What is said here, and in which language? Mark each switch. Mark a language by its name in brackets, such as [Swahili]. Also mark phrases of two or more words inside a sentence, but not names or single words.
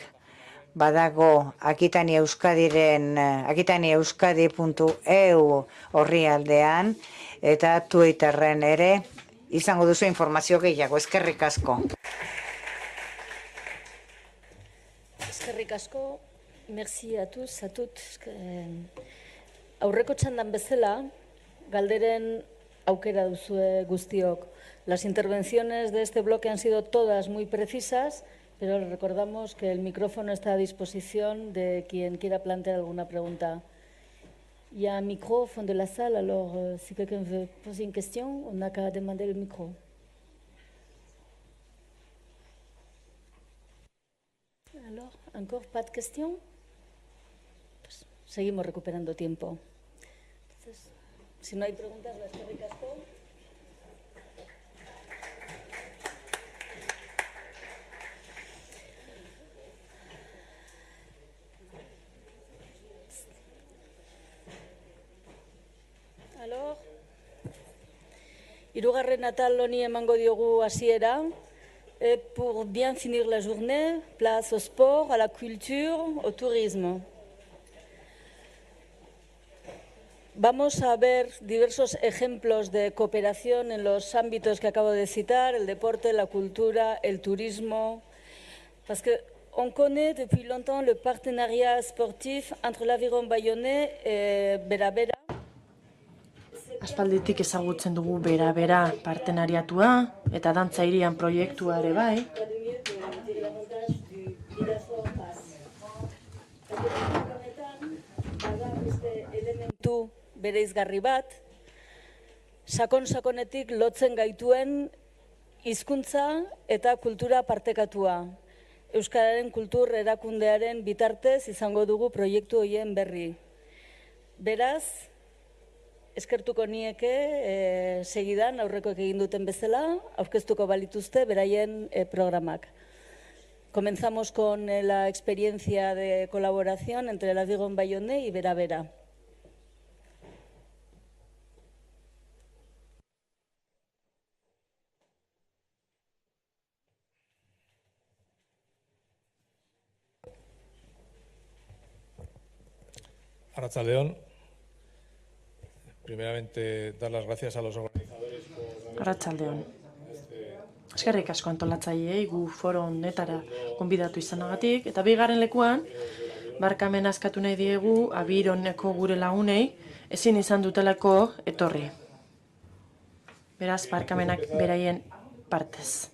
[Basque] Badago Akitania Euskadi.eu orrialdean eta Twitterren ere izango duzu informazio gehiago. Eskerrik asko. Eskerrik asko. [French] Merci a tous, a toutes. [Basque] Aurreko txandan bezala, galderen aukera duzue guztiok. [Spanish] Las intervenciones de este bloque han sido todas muy precisas, pero les recordamos que el micrófono está a disposición de quien quiera plantear alguna pregunta. [French] Il y a un micro au fond de la salle, alors si quelqu'un veut poser une question, on n'a qu'à demander le micro. Alors, encore pas de questions? [Spanish] Pues seguimos recuperando tiempo. Entonces, si no hay preguntas, las que ricasco. [French] Alors, [Basque] hirugarren atal honi emango diogu hasiera. [French] Et pour bien finir la journée, place au sport, à la culture, au tourisme. [Spanish] Vamos a ver diversos ejemplos de cooperación en los ámbitos que acabo de citar, el deporte, la cultura, el turismo. [French] Parce que on connaît depuis longtemps le partenariat sportif entre l'Aviron Bayonnais et Bera-Bera. [Basque] Aspalditik ezagutzen dugu Bera-Bera partenariatua eta dantza hirian proiektua ere bai. Elementu bereizgarri bat, sakon-sakonetik lotzen gaituen hizkuntza eta kultura partekatua. Euskararen kultur erakundearen bitartez izango dugu proiektu horien berri. Beraz, eskertuko nieke segidan aurrekoek egin duten bezala, aurkeztuko balituzte beraien programak. [Spanish] Comenzamos con la experiencia de colaboración entre el Aviron Bayonnais y Bera-Bera. [Basque] Arratsaldeon. [Spanish] Primeramente, dar las gracias a los organizadores por... [Basque] Arratsaldeon. Eskerrik asko antolatzaileei gu foro honetara gonbidatu izanagatik, eta bigarren lekuan, barkamena eskatu nahi diegu Avironeko gure lagunei ezin izan dutelako etorri. Beraz, barkamenak beraien partez.